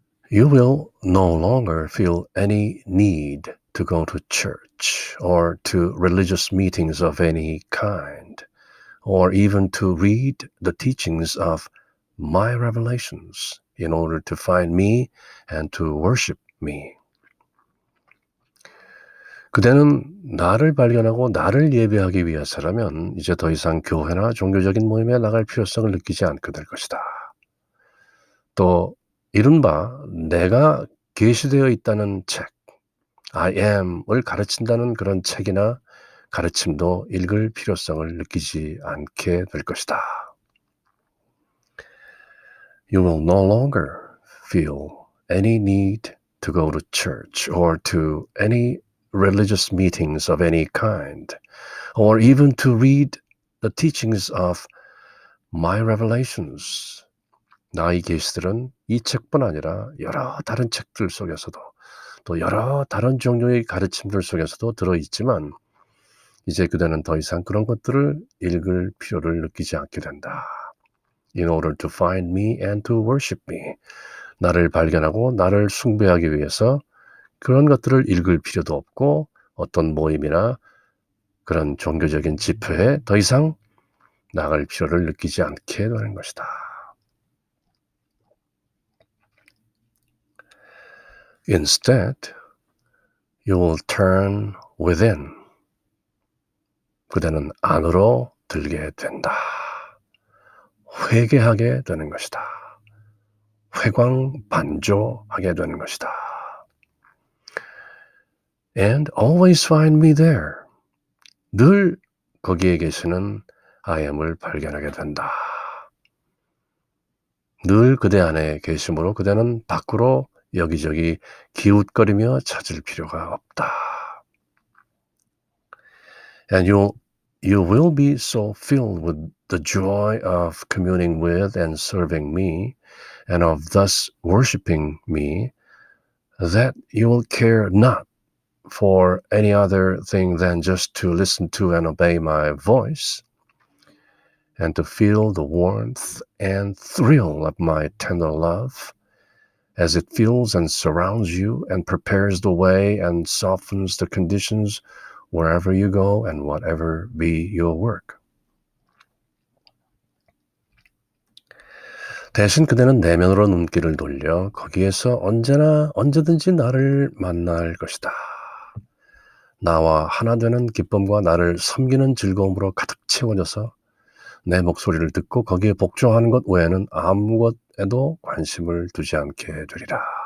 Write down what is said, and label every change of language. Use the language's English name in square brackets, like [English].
[English] You will no longer feel any need to go to church or to religious meetings of any kind, or even to read the teachings of my revelations in order to find me and to worship me. [Korean] 그대는 나를 발견하고 나를 예배하기 위해서라면 이제 더 이상 교회나 종교적인 모임에 나갈 필요성을 느끼지 않게 될 것이다. 또 이른바 내가 계시되어 있다는 책, I am을 가르친다는 그런 책이나 가르침도 읽을 필요성을 느끼지 않게 될 것이다. [English] You will no longer feel any need to go to church or to any religious meetings of any kind, or even to read the teachings of my revelations. [Korean] 나의 계시들은 이 책뿐 아니라 여러 다른 책들 속에서도 또 여러 다른 종류의 가르침들 속에서도 들어있지만, 이제 그대는 더 이상 그런 것들을 읽을 필요를 느끼지 않게 된다. [English] In order to find me and to worship me. [Korean] 나를 발견하고 나를 숭배하기 위해서 그런 것들을 읽을 필요도 없고 어떤 모임이나 그런 종교적인 집회에 더 이상 나갈 필요를 느끼지 않게 되는 것이다. [English] Instead, you will turn within. [Korean] 그대는 안으로 들게 된다. 회개하게 되는 것이다. 회광반조하게 되는 것이다. [English] And always find me there. [Korean] 늘 거기에 계시는 I am을 발견하게 된다. 늘 그대 안에 계심으로 그대는 밖으로 여기저기 기웃거리며 찾을 필요가 없다. [English] And you will be so filled with the joy of communing with and serving me, and of thus worshiping me, that you will care not for any other thing than just to listen to and obey my voice, and to feel the warmth and thrill of my tender love, as it fills and surrounds you and prepares the way and softens the conditions wherever you go and whatever be your work. [Korean] 대신 그대는 내면으로 눈길을 돌려 거기에서 언제나 언제든지 나를 만날 것이다. 나와 하나 되는 기쁨과 나를 섬기는 즐거움으로 가득 채워져서 내 목소리를 듣고 거기에 복종하는 것 외에는 아무것에도 관심을 두지 않게 되리라.